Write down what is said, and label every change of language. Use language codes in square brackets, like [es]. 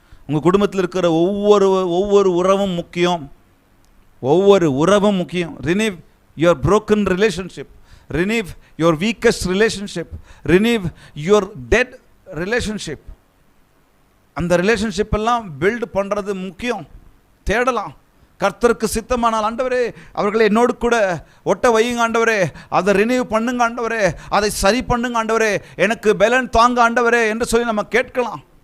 [ta] உங்கள் குடும்பத்தில் இருக்கிற ஒவ்வொரு உறவும் முக்கியம். ஒவ்வொரு உறவும் முக்கியம். [en] Renew your broken relationship. Renew your weakest relationship. Renew your dead relationship. [ta] அந்த ரிலேஷன்ஷிப் எல்லாம் [en] build பண்ணுறது [ta] முக்கியம். தேடலாம். கர்த்தருக்கு சித்தமானால், ஆண்டவரே அவர்களை என்னோடு கூட ஒட்ட வையுங்க ஆண்டவரே, அதை ரினியூ பண்ணுங்க ஆண்டவரே, அதை சரி பண்ணுங்க ஆண்டவரே, எனக்கு பலன் தாங்க ஆண்டவரே என்று சொல்லி நம்ம கேட்கலாம்.